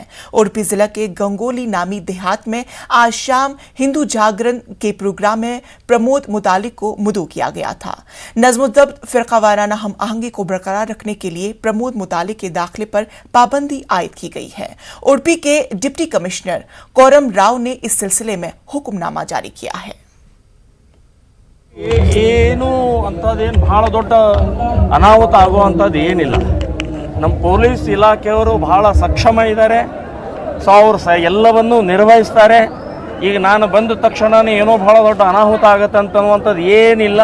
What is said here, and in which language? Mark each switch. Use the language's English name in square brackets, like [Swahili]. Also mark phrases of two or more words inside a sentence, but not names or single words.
[Urdu] اڈپی ضلع کے گنگولی نامی دیہات میں آج شام ہندو جاگرن کے پروگرام میں پرمود متالک کو مدعو کیا گیا تھا. نظم و ضبط فرقہ وارانہ ہم آہنگی کو برقرار رکھنے کے لیے پرمود متالک کے داخلے پر پابندی عائد کی گئی ہے. اڈپی کے ڈپٹی کمشنر کورم راؤ نے اس سلسلے میں حکم نامہ جاری کیا ہے. [Kannada] ಏನು ಅಂತದೇನು ಬಹಳ ದೊಡ್ಡ ಅನಾಹುತ ಆಗುವಂಥದ್ದು ಏನಿಲ್ಲ. ನಮ್ಮ ಪೊಲೀಸ್ ಇಲಾಖೆಯವರು ಬಹಳ ಸಕ್ಷಮ ಇದ್ದಾರೆ. ಸೊ ಅವರು ಎಲ್ಲವನ್ನೂ ನಿರ್ವಹಿಸ್ತಾರೆ. ಈಗ ನಾನು ಬಂದ ತಕ್ಷಣನೇ ಏನೋ ಬಹಳ ದೊಡ್ಡ ಅನಾಹುತ ಆಗುತ್ತೆ ಅಂತನ್ನುವಂಥದ್ದು ಏನಿಲ್ಲ.